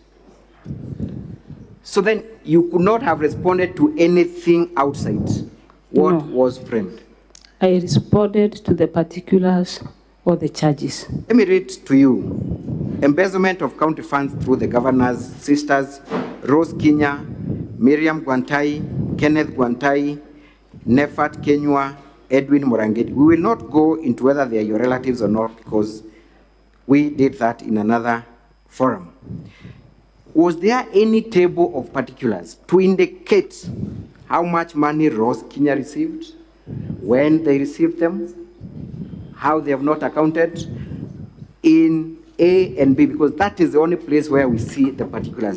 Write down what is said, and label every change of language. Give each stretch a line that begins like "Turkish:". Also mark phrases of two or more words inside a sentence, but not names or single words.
English: So then you could not have responded to anything outside what was framed. I responded to the particulars or the charges. Let me read to you. Embezzlement of county funds through the governor's sisters, Rose Kenya, Miriam Gwantai, Kenneth Gwantai, Nefat Kenywa, Edwin Morangeti. We will not go into whether they are your relatives or not, because we did that in another forum. Was there any table of particulars to indicate how much money Rose Kenya received, when they received them, how they have not accounted in A and B, because that is the only place where we see the particulars.